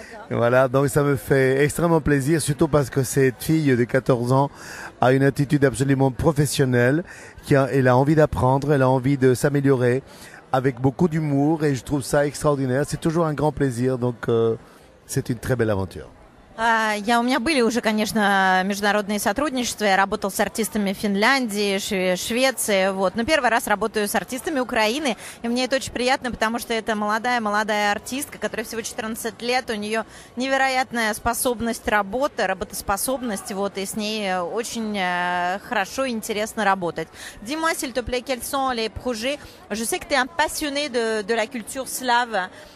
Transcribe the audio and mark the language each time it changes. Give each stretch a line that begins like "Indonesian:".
French: Voilà, donc ça me fait extrêmement plaisir, surtout parce que cette fille de 14 ans a une attitude absolument professionnelle, elle a envie d'apprendre, elle a envie de s'améliorer, avec beaucoup d'humour, et je trouve ça extraordinaire. C'est toujours un grand plaisir, donc c'est une très belle aventure.
Russian: У меня были уже, конечно, международные сотрудничества. Я работал с артистами Финляндии, Швеции, но первый раз работаю с артистами Украины, и мне это очень приятно, потому что это молодая артистка, которая всего 14 лет, у нее невероятная способность работоспособность, и с ней очень хорошо и интересно работать.
French: Dis-moi, s'il te plaît, quels sont les projets? Je sais que tu es un passionné de la culture slave.